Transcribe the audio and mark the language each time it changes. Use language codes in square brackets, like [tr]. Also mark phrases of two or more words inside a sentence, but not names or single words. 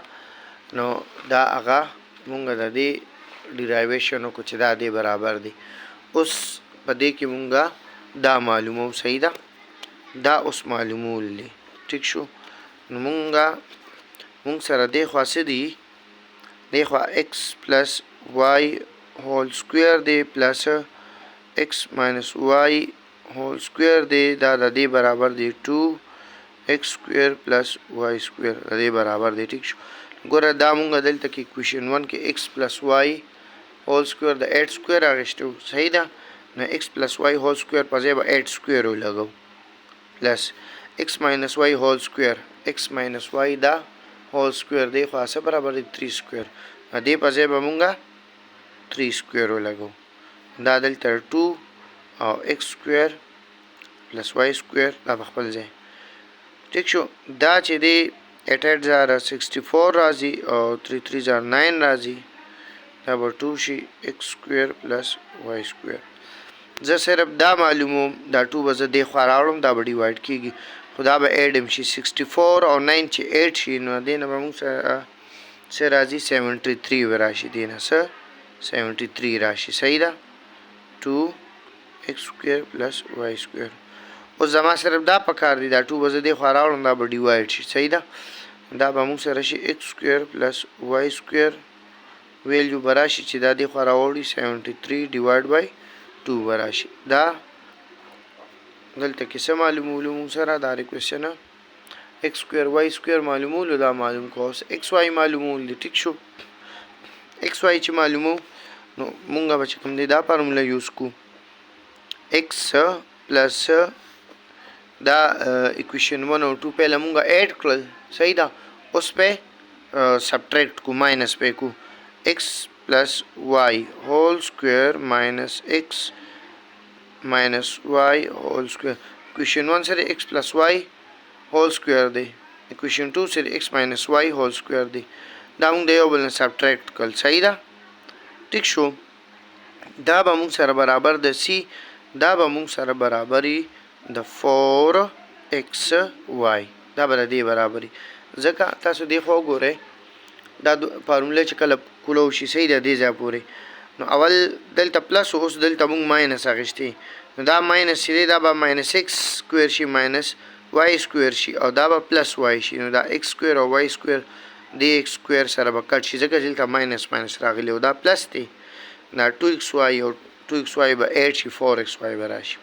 [ps] نو دا هغه مونږه د دې ډیرایویشن کو چې دا دې برابر دی. اوس په دې کې مونږه دا معلومو. صحیح ده. دا اوس معلومول دی. ټیک شو. نو مونږ سره دې خاصه دی دی خو [en] x plus y whole square [ps] دی [en] plus x minus y whole square [ps] دی دا د دې برابر دی [en] 2x square plus y square [ps] د دې برابر دی. ټیک شو. ګوره دا مونږ دلته کې equation 1 کې [en] x plus y whole square [ps] د [en] 8 square [ps] راغشتو. صحیح ده. [en] نو x plus y whole square [ps] په ځای به [en] 8 square ولګو plus x minus y whole square x minus y دا whole square [ps] دی خو اسه برابر دی [en] 3 square. [ps] دې په ځای به مونږه [en] 3 square [ps] ولګو. دا دلته 2 او [en] x square plus y square [ps] دا په خپل ځای. ټیک شو. دا چې دی 8 زاره 64 راځي او 3 زاره 9 راځي. دا به 2 شي [en] x square plus y square. [ps] زه صرف دا معلوموم دا 2 به زه دې خوا راوړم دا به ډیوایډ کېږي خو دا به ایډ هم شي 64 او 9 چې 8 شي نو دې نه به موږ څه راځي 73 به راشي. دې نه څه 73 راشي. صحیح ده. [en] 2x square plus y square. [ps] اوس زما صرف دا پکار دی دا 2 به زه دې خوا راوړم دا به ډیوایډ شي. صحیح ده. دا به موږ سره شي [en] x square plus y square [ps] ویلیو به راشي چې دا دې خوا راوړي 73 [en] divide by [ps] 2 به راشي. دا دلته کې څه معلومولو موږ سره دا ریکویشن [en] x square y square [ps] معلومولو دا معلوم کو اوس x y معلومول دي. ټیک شو. x y چې معلومو نو مونږ به چې کوم دی دا فارموله یوز کو [en] x plus [ps] دا equation 1 او 2 پہله مونږه ایڈ کړل. صحیح ده. اوس په سبټریکټ کو ماینس په کو [en] x plus y whole square minus x minus y whole square. equation 1 سره x plus y whole square دی. equation 2 سره x minus y whole square دی. [ps] دا موږ د یو بل نه سبټریکټ کړل. صحیح ده. ټیک شو. دا به موږ سره برابر د c دا به موږ سره برابري د 4xy دا به د دې برابري ځکه تاسو دې خو ګورئ دا فارموله چې کله کولو شي صحیح ده دې ځای پورې نو اول دلته پلس اوس دلته موږ ماینس اخیستې نو دا ماینس چې دی دا به [en] minus x square [ps] شي [en] minus y square [ps] شي او دا به پلس y شي نو دا [en] x square [ps] او [en] y square [ps] د [en] x square [ps] سره به کټ شي ځکه دلته [en] minus minus [ps] راغلی او دا پلس دی دا 2xy او 2xy به 8 شي 4xy به راشي.